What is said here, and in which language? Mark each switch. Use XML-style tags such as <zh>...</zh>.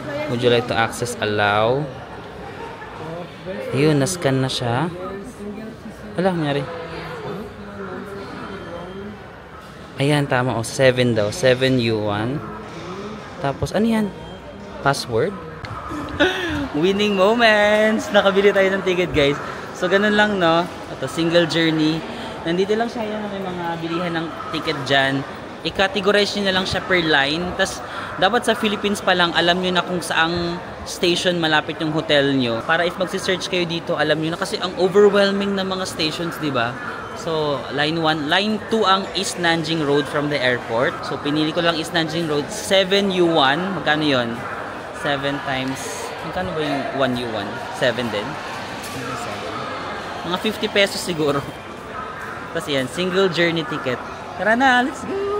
<en>Would you like to access allow?</en> <tl>Ayun, na-scan na siya. Wala, nangyari. Ayan, tama. O, 7 daw. 7 yuan. Tapos, ano yan? Password?</tl> <en>Winning moments!</en> <tl>Nakabili tayo ng ticket, guys. So, ganun lang, no? Ito, single journey. Nandito lang siya yan. May mga bilihan ng ticket dyan. I-categorize nyo na lang siya per line. Tapos, dapat sa Philippines pa lang, alam nyo na kung saang station malapit yung hotel nyo. Para if magsi-search kayo dito, alam nyo na. Kasi ang overwhelming na mga stations, di ba?</tl> <en>So, line 1. Line 2 ang East Nanjing Road from the airport.</en> <tl>So, pinili ko lang East Nanjing Road. 7 yuan. Magkano yun? 7 times... Magkano ba yung 1 yuan? 7 din? 7. Mga 50 pesos siguro. Tapos yan, single journey ticket. Tara na,</tl> <en>let's go!</en>